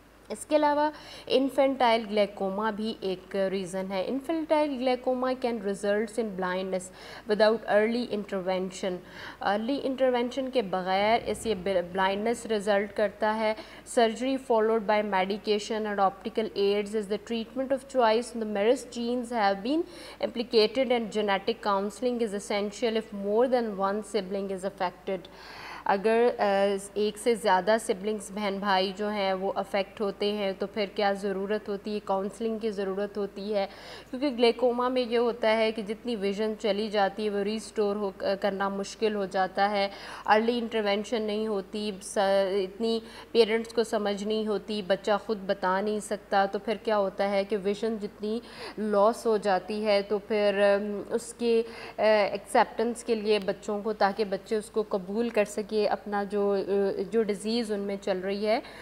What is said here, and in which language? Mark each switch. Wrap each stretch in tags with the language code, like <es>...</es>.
<ur>اس کے علاوہ انفینٹائل گلیکوما بھی ایک ریزن ہے.</ur> <en>Infantile glaucoma can results in blindness without early intervention.</en> <ur>Early intervention کے بغیر اس یہ بلائنڈنس رزلٹ کرتا ہے.</ur> <en>Surgery followed by medication and optical aids is the treatment of choice. numerous genes have been implicated and genetic counseling is essential if more than one sibling is affected.</en> <ur>اگر ایک سے زیادہ siblings بہن بھائی جو ہیں وہ افیکٹ ہوتے ہیں تو پھر کیا ضرورت ہوتی ہے، کاؤنسلنگ کی ضرورت ہوتی ہے. کیونکہ گلیکوما میں یہ ہوتا ہے کہ جتنی ویژن چلی جاتی ہے وہ ریسٹور کرنا مشکل ہو جاتا ہے. ارلی انٹرونشن نہیں ہوتی، اتنی پیرنٹس کو سمجھ نہیں ہوتی، بچہ خود بتا نہیں سکتا، تو پھر کیا ہوتا ہے کہ ویژن جتنی لاس ہو جاتی ہے تو پھر اس کے ایکسیپٹنس کے لیے بچوں کو، تاکہ بچے اس کو قبول کر سکیں اپنا جو ڈیزیز ان میں چل رہی ہے</ur>